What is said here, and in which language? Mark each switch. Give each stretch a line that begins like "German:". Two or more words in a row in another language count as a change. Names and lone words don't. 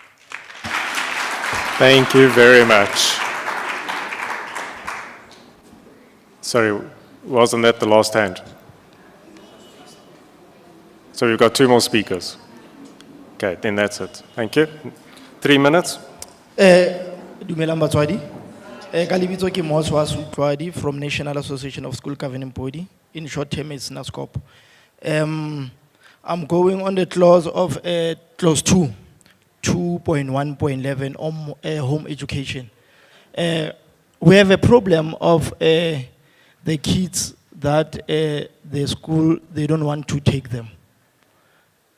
English: Thank you very much. Sorry, wasn't that the last hand? So we've got 2 more speakers. Okay, then that's it. Thank you. 3 minutes.
Tswana: Dumelang batswadi. Ka lebitso ke Moswa Sutlwadi from National Association of School Governing Body.
English: In short term, it's NASCOP. I'm going on the clause of clause 2, 2.1.11 on home education. We have a problem of the kids that the school, they don't want to take them.